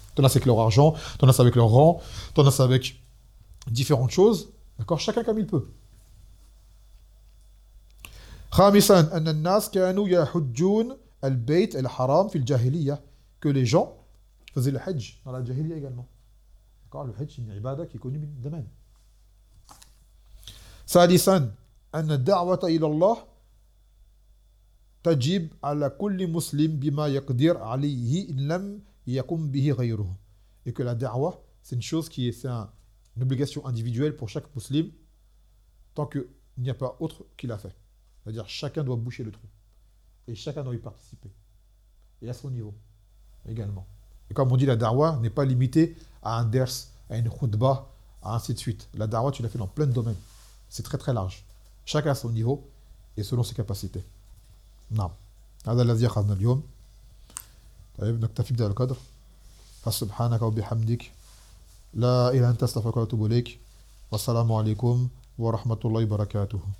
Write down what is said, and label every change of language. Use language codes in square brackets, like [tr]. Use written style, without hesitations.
[fr] T'en as, c'est avec leur argent, t'en as, c'est avec leur rang, t'en as, c'est avec différentes choses. D'accord ? Chacun comme il peut. [ar] Khamisan, an nas kanu yahujjun al-bayt al-haram fil jahiliya. [fr] Que les gens faisaient le hajj dans la jahiliya également. D'accord ? Le hajj, c'est une ibada qui est connue de même. [ar] Sadisan, an da'wata ila Allah تجيب على كل مسلم بما يقدر عليه إن لم يقم به غيره. [fr] Et que la da'wa, c'est une chose qui est, c'est une obligation individuelle pour chaque musulman tant qu'il n'y a pas autre qui l'a fait. C'est-à-dire chacun doit boucher le trou. Et chacun doit y participer. Et à son niveau également. Et comme on dit, la da'wa n'est pas limitée à un ders, à une khutba, à ainsi de suite. La da'wa, tu l'as fait dans plein de domaines. C'est très très large. Chacun à son niveau et selon ses capacités. [ar] نعم هذا الذي أخذنا اليوم طيب نكتفي بهذا القدر فسبحانك وبحمدك لا إله أنت أستغفرك وأتوب إليك والسلام عليكم ورحمة الله وبركاته